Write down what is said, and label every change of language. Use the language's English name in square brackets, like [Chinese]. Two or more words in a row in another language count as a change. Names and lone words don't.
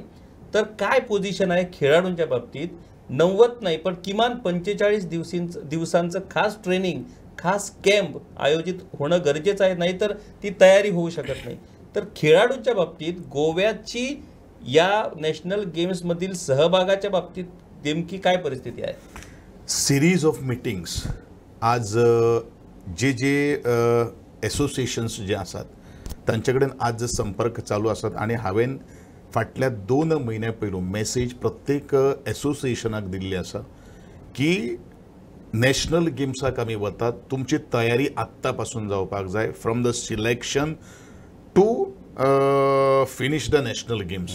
[Marathi] तर काय पोझिशन आहे खेळाडूंच्या बाबतीत? 90 नाही पण किमान 45 दिवसांचं खास ट्रेनिंग, खास कॅम्प आयोजित होणं गरजेचं आहे, नाहीतर ती तयारी होऊ शकत नाही. तर खेळाडूंच्या बाबतीत गोव्याची या नॅशनल गेम्समधील सहभागाच्या बाबतीत नेमकी काय परिस्थिती आहे? [English] series of meetings [Konkani] आज जे एसोसिएशन्स जे आसात तांचे कडेन आज संपर्क चालू आसात आनी हांवें फाटल्या 2 म्हयन्या पयलू मेसेज प्रत्येक एसोसिएशनाक दिल्ली आसा की नॅशनल गेम्साक आमी वतात, तुमची तयारी आत्ता पासून जावपाक जाय, [English] from the selection to finish the National Games.